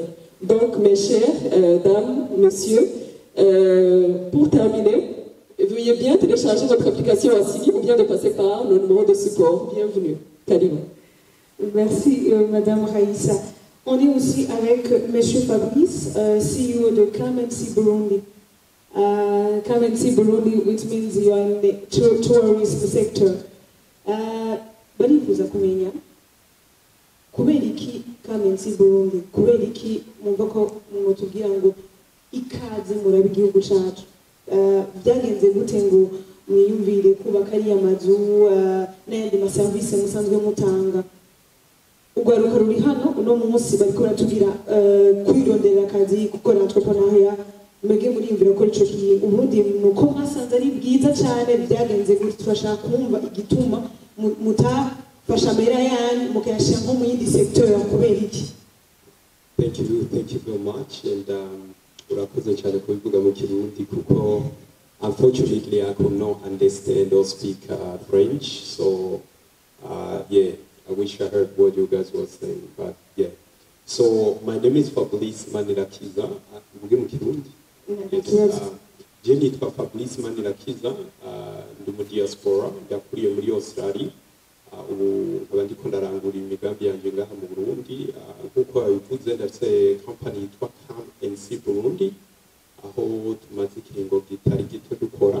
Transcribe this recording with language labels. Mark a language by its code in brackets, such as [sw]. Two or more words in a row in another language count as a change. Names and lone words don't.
[fr] Donc mes chères dames, messieurs, pour terminer, veuillez bien télécharger votre application Wassily ou bien de passer par le numéro de support. Bienvenue. Kalima. Merci, Madame Raïssa. On est aussi avec Monsieur Fabrice, CEO de Clemency Burundi. Clemency Burundi, [en] which means you are in the tourism sector. [rn] Barifuza kumenya kubera iki Clemency Burundi, kubera iki mwumva ko mwotubwira ngo ikaze murabe igihugu cyacu. Byagenze gute ngo mwiyumvire kubaka ariya mazu n'ayandi maserivisi musanzwe mutanga? Urwaruka ruri hano uno munsi bariko baratubwira kwirondera akazi, gukora entrepreneuria, mwebwe muriyumvira ko ico kintu Uburundi nuko mwasanze ari bwiza cyane, byagenze gute? Turashaka kumva igituma mutafasha amera yanyu mukayashira nko mu yindi secteur, kubera iki? [en] Thank you very much, and [rn] urakoze cyane kubivuga mu Kirundi kuko [en] unfortunately I could not understand or speak French, so yeah, I wish I heard what you guys were saying, but yeah. So my name is Fabrice Manirakiza, [rn] mvuge mu Kirundi. Je nitwa Fabrice Manirakiza, ndi mu diaspora, yakuriye muri Australia. Ubu nkaba ndiko ndarangura imigambi yanjye ngaha mu Burundi, nk'uko babivuze ndafite company yitwa Clemency Burundi, aho tumaze ikiringo kitari gito dukora.